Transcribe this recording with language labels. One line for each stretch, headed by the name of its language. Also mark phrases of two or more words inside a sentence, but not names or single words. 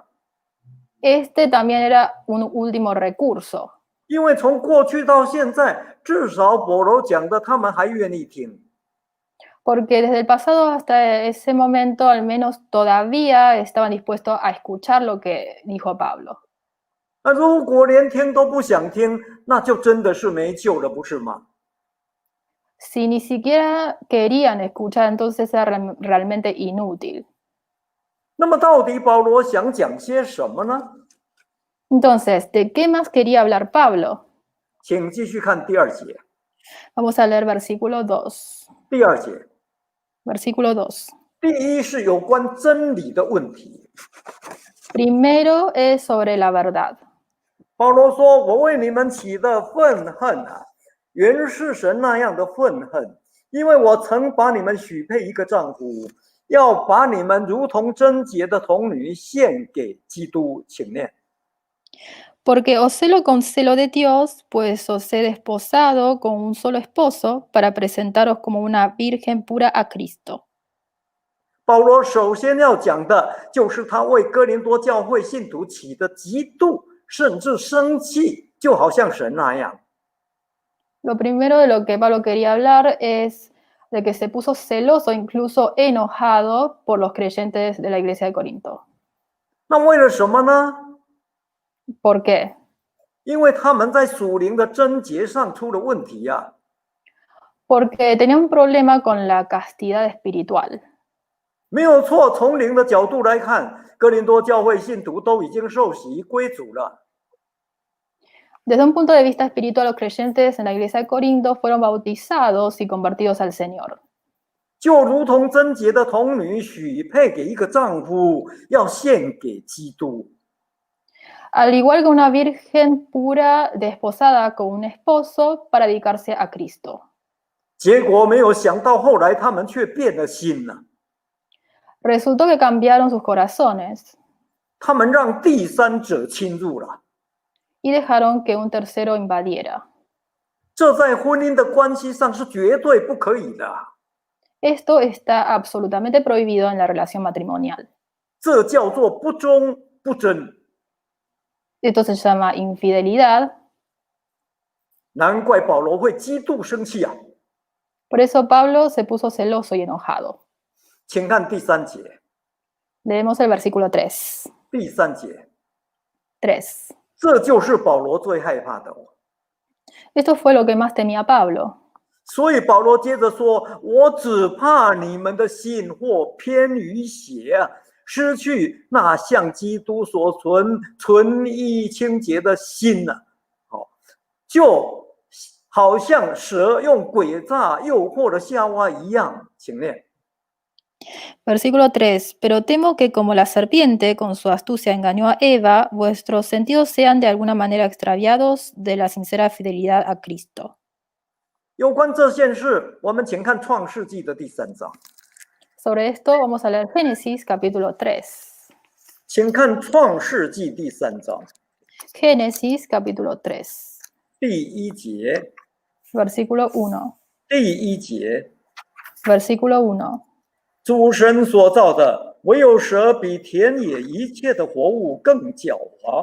Spanish: este también era un último recurso.
Chinese: 因为从过去到现在，至少保罗讲的他们还愿意听。
Spanish: Porque desde el pasado hasta ese momento, al menos todavía estaban dispuestos a escuchar lo que dijo Pablo.
Chinese: 那如果连听都不想听，那就真的是没救了，不是吗？
Spanish: Si ni siquiera querían escuchar, entonces era realmente inútil.
Chinese: 那么到底保罗想讲些什么呢？
Spanish: Entonces, ¿de qué más quería hablar Pablo?
Chinese: 请继续看第二节。
Spanish: Vamos a leer versículo 2.
Chinese: 第二节，
Spanish: Versículo 2.
Chinese: 第一是有关真理的问题。
Spanish: Primero es sobre la verdad.
Chinese: 保罗说：“我为你们起的愤恨啊，原是神那样的愤恨，因为我曾把你们许配一个丈夫，要把你们如同贞洁的童女献给基督。” 请念。
Spanish: Porque os celo con celo de Dios, pues os he desposado con un solo esposo para presentaros como una virgen pura a Cristo.
Chinese: 保罗首先要讲的就是他为哥林多教会信徒起的嫉妒，甚至生气，就好像神那样。
Spanish: Lo primero de lo que Pablo quería hablar es de que se puso celoso, incluso enojado por los creyentes de la iglesia de Corinto.
Chinese: 那为了什么呢？
Spanish: ¿Por qué?
Chinese: 因为他们在属灵的贞洁上出了问题呀。
Spanish: Porque tenía un problema con la castidad espiritual.
Chinese: 没有错，从灵的角度来看，哥林多教会信徒都已经受洗归主了。
Spanish: Desde un punto de vista espiritual, los creyentes en la iglesia de Corinto fueron bautizados y convertidos al Señor.
Chinese: 就如同贞洁的童女许配给一个丈夫，要献给基督。
Spanish: al igual que una virgen pura desposada con un esposo para dedicarse a Cristo.
Chinese: 结果没有想到，后来他们却变了心了。
Spanish: Resultó que cambiaron sus corazones
Chinese: 他们让第三者侵入了，
Spanish: y dejaron que un tercero invadiera.
Chinese: 这在婚姻的关系上是绝对不可以的。
Spanish: Esto está absolutamente prohibido en la relación matrimonial.
Chinese: 这叫做不忠不贞。
Spanish: Esto se llama infidelidad.
Chinese: 难怪保罗会极度生气啊！
Spanish: Por eso Pablo se puso celoso y enojado.
Chinese: 请看第三节，
Spanish: Leemos el versículo 3.
Chinese: 第三节，
Spanish: 3.
Chinese: 这就是保罗最害怕的。
Spanish: Esto fue lo que más temía Pablo.
Chinese: 所以保罗接着说：“我只怕你们的心或偏于邪啊，失去那像基督所纯一清洁的心呢、啊。好，就好像蛇用诡诈诱惑了夏娃一样。” 请念。
Spanish: Versículo 3. Pero temo que como la serpiente con su astucia engañó a Eva, vuestros sentidos sean de alguna manera extraviados de la sincera fidelidad a Cristo.
Chinese: 有关这件事，我们请看创世纪的第3章。
Spanish: Sobre esto vamos a leer Génesis capítulo 3.
Chinese: 请看创世纪第3章
Spanish: Génesis capítulo 3.
Chinese: 第1节。
Spanish: Versículo 1.
Chinese: 第1节，
Spanish: Versículo 1.
Chinese: 主神所造的，唯有蛇比田野一切的活物更狡猾。